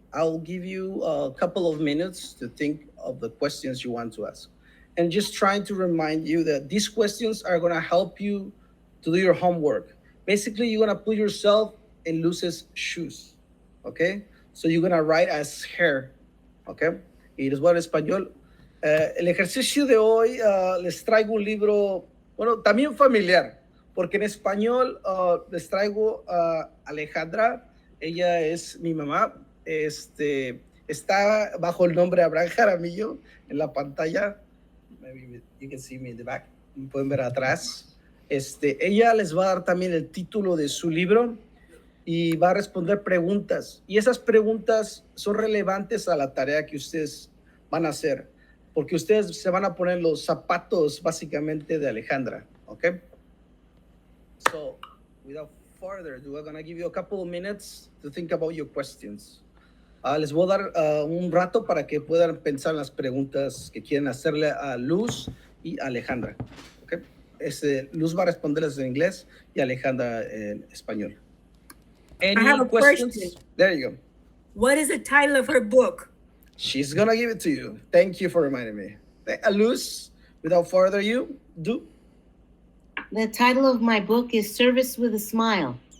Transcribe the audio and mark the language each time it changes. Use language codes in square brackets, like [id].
[en] I'll give you a couple of minutes to think of the questions you want to ask. And just trying to remind you that these questions are gonna help you to do your homework. Basically, you're gonna put yourself in Luz's shoes, okay? So you're gonna write as her, okay? [es] Y les voy a hablar español. El ejercicio de hoy les traigo un libro, bueno, también familiar, porque en español les traigo a Alejandra. Ella es mi mamá. Está bajo el nombre Abraham Jaramillo en la pantalla. [en] Maybe you can see me in the back. [es] Pueden ver atrás. Ella les va a dar también el título de su libro y va a responder preguntas. Y esas preguntas son relevantes a la tarea que ustedes van a hacer, porque ustedes se van a poner los zapatos básicamente de Alejandra. ¿Ok? [en] So, without further ado, I'm going to give you a couple of minutes to think about your questions. [es] Les voy a dar un rato para que puedan pensar en las preguntas que quieren hacerle a Luz y a Alejandra. ¿Okay? Luz va a responderles en inglés y Alejandra en español. [en] Any I have a questions? question. There you go. What is the title of her book? She's going to give it to you. Thank you for reminding me. Luz, without further ado, do. The title of my book is Service with a Smile.